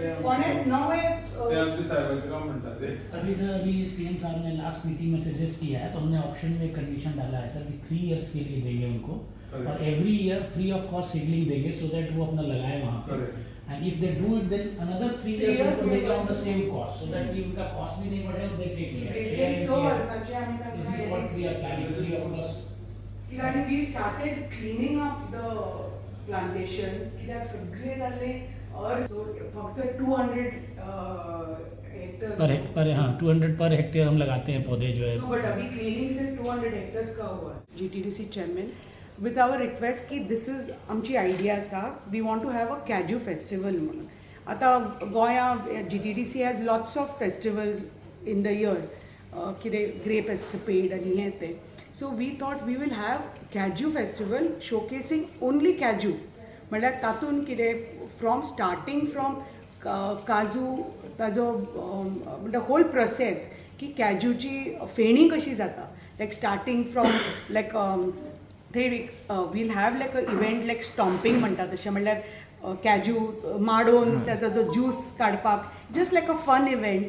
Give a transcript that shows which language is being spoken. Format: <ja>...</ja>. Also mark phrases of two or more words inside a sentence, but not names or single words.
<kok>कोणेच नवे ते आमचे साहेबाचे काम म्हणतात ते.</kok> <hi>अभी सर अभी सीएम साहब ने</hi> <en>last meeting</en> <hi>में सजेस्ट किया है, तो हमने ऑप्शन में कंडीशन डाला है सर कि 3 इयर्स के लिए देंगे उनको और</hi> <en>every year free of cost seedling</en> <hi>देंगे</hi> <en>so that</en> <hi>वो अपना लगाए वहाँ पे.</hi> <en>and if they do it then another 3 years</en> <hi>उनको देंगे</hi> <en>on the same cost so that</en> <hi>कि उनका कॉस्ट भी नहीं बढ़े और</hi> <en>they take care.</en> <kok>100 वर्षाचे आम्ही</kok> <en>this is what we are planning free of cost.</en> <kok>कित्याक</kok> <en>we started cleaning up the plantations</en> <kok>कित्याक सगळे जाल्ले फक्त 200 हेक्टर्स</kok> <hi>पर हाँ 200 पर हेक्टेयर हम लगाते हैं पौधे जो है. बट अभी क्लीनिंग से 200 हेक्टर्स का हुआ.</hi> <en>GTDC चेयरमैन with our request की this is</en> <kok>आमची आयडिया आसा</kok> <en>we want to have a Kaju festival म्हणून.</en> <kok>आता गोंया</kok> <en>GTDC has lots of festivals in the year</en> <kok>कितें ग्रेप एस्केपेड आनी हें तें.</kok> <en>So we thought we will have Kaju festival showcasing only Kaju.</en> <kok>म्हळ्यार तातूंत कितें</kok> <en>from starting from</en> <kok>काजू ताजो</kok> <en>the whole process</en> <kok>की कॅजूची फेणी कशी जाता</kok> <en>like starting from like</en> <kok>थंय</kok> <en>will have like a event like stomping</en> <kok>म्हणटा तशें म्हणल्यार कॅजू माडोवन ताजो ज्यूस काडपाक</kok> <en>just like a fun event.</en>